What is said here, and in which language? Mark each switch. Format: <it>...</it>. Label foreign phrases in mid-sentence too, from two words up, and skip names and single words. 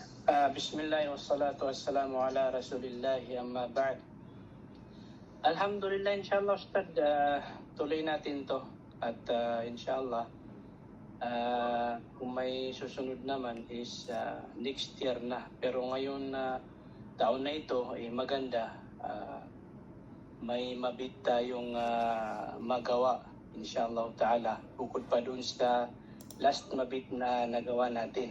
<ar>بسم الله والصلاة والسلام على رسول الله أما بعد.</ar> <tl>Alhamdulillah, inshallah Ustad, tuloy natin to at inshallah kung may susunod naman is</tl> <en>next year</en> <tl>na. Pero ngayon taon na ito ay maganda, may mabit tayong magawa</tl> <ar>إن شاء الله تعالى,</ar> <tl>bukod pa dun sa last mabit na nagawa natin.</tl>